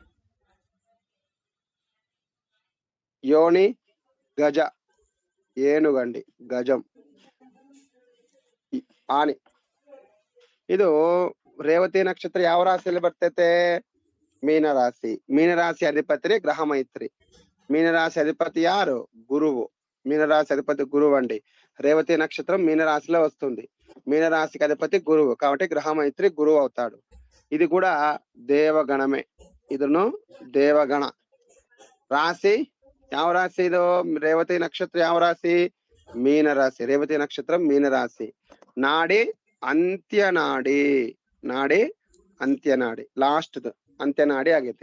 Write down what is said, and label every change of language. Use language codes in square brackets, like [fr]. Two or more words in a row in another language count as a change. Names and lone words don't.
[kn] ಯೋನಿ ಗಜ. [te] ఏనుగండి గజం. ಆನೆ. [kn] ಇದು ರೇವತಿ ನಕ್ಷತ್ರ ಯಾವ ರಾಶಿಯಲ್ಲಿ ಬರ್ತೈತೆ? ಮೀನರಾಶಿ. ಮೀನರಾಶಿ ಅಧಿಪತಿ ಗ್ರಹ ಮೈತ್ರಿ. [te] ಮೀನರಾಶಿ అధిపతి ಯಾರು? గురువు. మీనరాశి అధిపతి గురువు అండి. రేవతి నక్షత్రం మీనరాశిలో వస్తుంది. మీనరాశికి అధిపతి గురువు కాబట్టి గ్రహ మైత్రి గురువు అవుతాడు. ఇది కూడా దేవగణమే. [kn] ಇದನ್ನು ದೇವಗಣ. ರಾಶಿ ಯಾವ ರಾಶಿ ಇದು? ರೇವತಿ ನಕ್ಷತ್ರ ಯಾವ ರಾಶಿ? ಮೀನರಾಶಿ. ರೇವತಿ ನಕ್ಷತ್ರ ಮೀನರಾಶಿ. ನಾಡಿ ಅಂತ್ಯನಾಡಿ. ನಾಡಿ ಅಂತ್ಯನಾಡಿ. ಲಾಸ್ಟ್ ಅಂತ್ಯನಾಡಿ ಆಗೈತೆ.